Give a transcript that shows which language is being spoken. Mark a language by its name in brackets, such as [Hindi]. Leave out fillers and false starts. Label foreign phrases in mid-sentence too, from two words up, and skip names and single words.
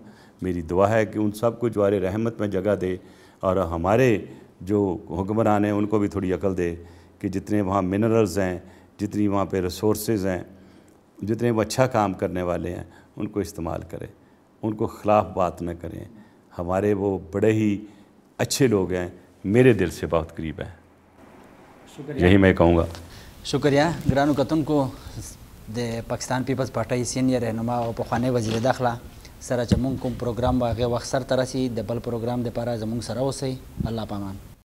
[Urdu] میری دعا ہے کہ ان سب کو جوار رحمت میں جگہ دے، اور ہمارے جو حکمران ہیں ان کو بھی تھوڑی عقل دے کہ جتنے وہاں منرلز ہیں، جتنی وہاں پہ ریسورسز ہیں، جتنے وہ اچھا کام کرنے والے ہیں ان کو استعمال کریں، ان کو خلاف بات نہ کریں۔ ہمارے وہ بڑے ہی اچھے لوگ ہیں، میرے دل سے بہت قریب ہیں، یہی میں کہوں گا۔ [Pashto] شکریہ گرانو کتن کو د پاکستان پیپلز پارٹی سینئر رہنما او پخوانی وزیر داخله سره چې مونږ کوم پروګرام واغې وخت سره ترسي د بل پروګرام د لپاره زموږ سره اوسئ. الله پامان.